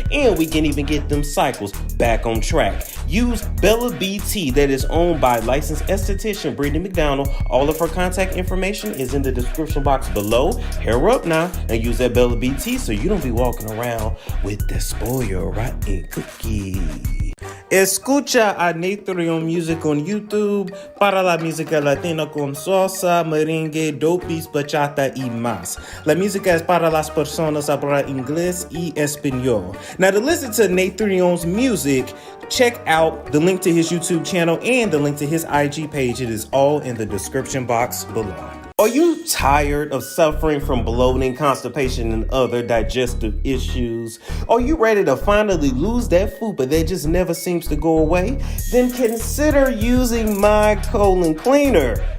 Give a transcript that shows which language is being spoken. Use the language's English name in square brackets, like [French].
[English] And we can even get them cycles back on track. Use Bella BT, that is owned by licensed esthetician Brittany McDonald. All of her contact information is in the description box below. Hair her up now and use that Bella BT so you don't be walking around with the spoil rotten cookie. [Spanish] Escucha a Natrium Music on YouTube para la música latina con salsa, merengue, dopis, bachata y más. La música es para las personas habla inglés y español. [English] Now, to listen to Natrium's music, check out the link to his YouTube channel and the link to his IG page. It is all in the description box below. Are you tired of suffering from bloating, constipation, and other digestive issues? Are you ready to finally lose that F.U.P.A that just never seems to go away? Then consider using my colon cleaner.